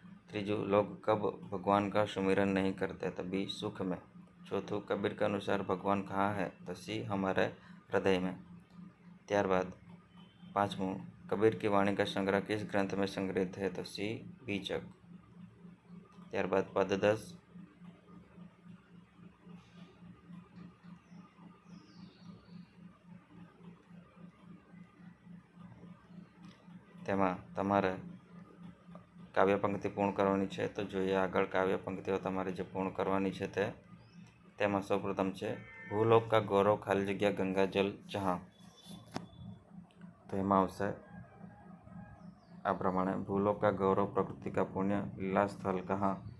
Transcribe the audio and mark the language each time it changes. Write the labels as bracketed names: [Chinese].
[Gujarati] त्रीजू [Hindi] लोग कब भगवान का सुमिरन नहीं करते तो बी सुख में. [Gujarati] चौथू [Hindi] कबीर के अनुसार भगवान कहाँ है तो सी हमारे हृदय में. [Gujarati] ત્યારબાદ 5मुं [Hindi] कबीर की वाणी का संग्रह किस ग्रंथ में संग्रहित है तो सी बीचक. [Gujarati] ત્યારબાદ पद 10 તેમાં તમારે કાવ્ય પંક્તિ પૂર્ણ કરવાની છે. તો જોઈએ આગળ કાવ્ય પંક્તિઓ તમારે જે પૂર્ણ કરવાની છે તે. તેમાં સૌપ્રથમ છે [Hindi] ભૂલોક का गौरव खाली जगह गंगा जल जहाँ. [Gujarati] તો એમાં આવશે આ પ્રમાણે [Hindi] ભૂલોક का गौरव प्रकृति का पुण्य लीला स्थल कहाँ.